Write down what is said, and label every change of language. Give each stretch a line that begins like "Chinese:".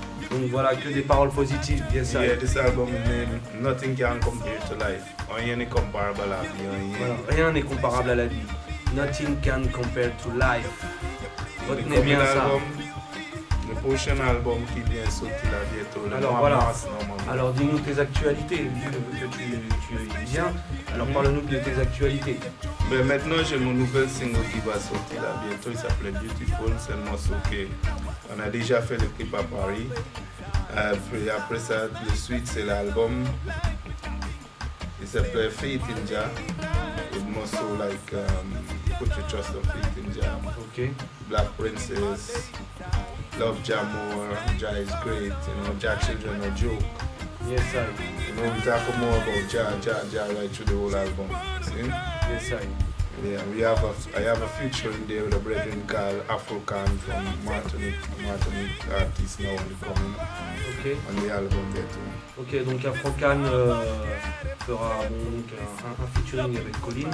French: Donc voilà, que des paroles positives, bien sûr.
English: Yeah, this album is named Nothing Can Compare to Life.
French: Rien n'est comparable à la vie. Voilà, rien n'est comparable à la vie.
English: Nothing can compare to life.
French: Retenez bien ça. Le prochain album qui vient sortir là bientôt. Alors voilà. Alors dis-nous tes actualités, vu que tu y viens. Alors parle-nous de tes actualités. Ben maintenant j'ai mon nouvel single qui va sortir là bientôt. Il s'appelle Beautiful. C'est un morceau qu'on a déjà fait le clip à Paris. Après ça, le suite c'est l'album. Il s'appelle Faith in Jah.
English: It's morceau like Put Your Trust and Faith in Jah. Ok. Black Princess. Love Jah more, Jah is great, you know, Jah children are joke. Yes, I. You know, we talk more about Jah right through the whole album. See? Yes, I. Yeah, I have a feature in there with a brethren called Afrocan from Martinique artist now on the coming on the album there too.
French: Ok, donc Afrocan fera donc un featuring avec Colin.